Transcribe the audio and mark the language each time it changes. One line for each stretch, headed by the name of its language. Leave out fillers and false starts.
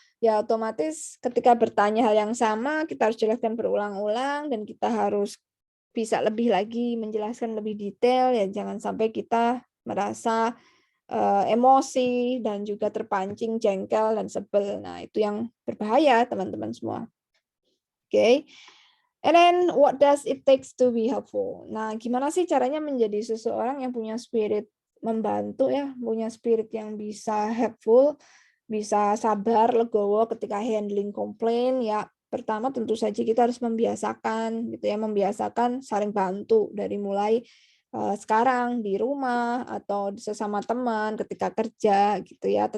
Indonesian: Ya otomatis ketika bertanya hal yang sama, kita harus jelaskan berulang-ulang dan kita harus bisa lebih lagi menjelaskan lebih detail ya, jangan sampai kita merasa, emosi dan juga terpancing, jengkel dan sebel. Nah, itu yang berbahaya teman-teman semua. Oke.
English: And then what does it takes to be helpful?
Indonesian: Nah, gimana sih caranya menjadi seseorang yang punya spirit membantu ya, punya spirit yang bisa helpful, bisa sabar, legowo ketika handling komplain ya. Pertama tentu saja kita harus membiasakan gitu ya, membiasakan saling bantu dari mulai sekarang di rumah atau sesama teman ketika kerja gitu ya.